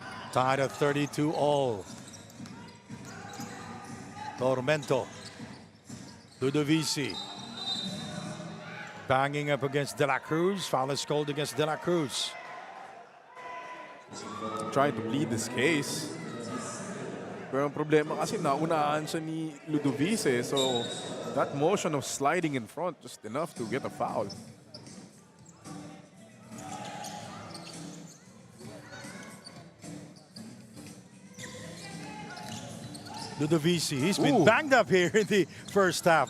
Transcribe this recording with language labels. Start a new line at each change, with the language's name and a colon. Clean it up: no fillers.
English: Tied at 32 all. Tormento. Ludovici. Banging up against De La Cruz. Foul is called against De La Cruz. Trying to plead this case.
Filipino: Pero ang problema kasi naunahan siya ni Ludovice.
English: So that motion of sliding in front just enough to get a foul. Ludovici, he's been banged up here in the first half.